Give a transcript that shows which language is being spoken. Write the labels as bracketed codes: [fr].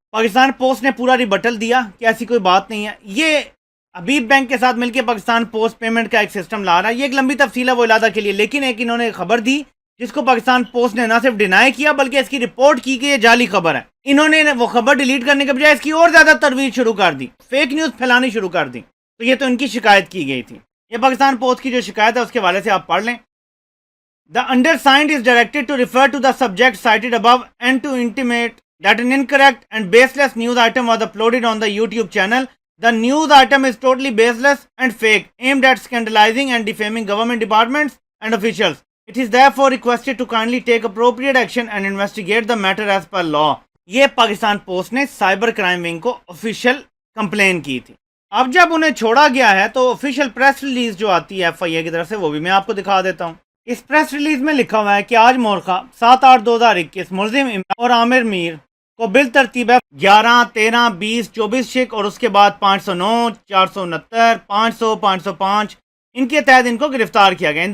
[ur] Pakistan post نے پورا rebuttal دیا کہ ایسی کوئی بات نہیں ہے. یہ حبیب بینک کے ساتھ مل کے پاکستان پوسٹ پیمنٹ کا ایک سسٹم لا رہا ہے. یہ ایک لمبی تفصیل ہے وہ علادہ کے لیے, لیکن ایک انہوں نے خبر دی جس کو پاکستان پوسٹ نے نہ صرف ڈینائی کیا بلکہ اس کی رپورٹ کی کہ یہ جعلی خبر ہے. انہوں نے وہ خبر ڈیلیٹ کرنے کے بجائے اس کی اور زیادہ ترویج شروع کر دی, فیک نیوز پھیلانی شروع کر دی. تو یہ تو ان کی شکایت کی گئی تھی. یہ پاکستان پوسٹ کی جو شکایت ہے اس کے حوالے سے آپ پڑھ لیں. [en] The undersigned is directed to refer to the subject cited above and to intimate that an incorrect and baseless news item was uploaded on the YouTube channel. The news item is totally baseless and fake, aimed at scandalizing and defaming government departments and officials. It is therefore requested to kindly take appropriate action and investigate the matter as per law. [ur] یہ Pakistan post نے cyber crime wing کو official complain کی تھی. اب جب انہیں چھوڑا گیا ہے تو آفیشیل پریس ریلیز جو آتی ہے FIA کی طرف سے وہ بھی میں آپ کو دکھا دیتا ہوں. اس پریس ریلیز میں لکھا ہوا ہے کہ آج مورخہ 7/8/2021 ملزم عمران اور عامر میر کو بالترتیب 11, 13, 20, 24 شک اور اس کے بعد 509, 469, 500, 505 ان کے تحت ان کو گرفتار کیا گیا.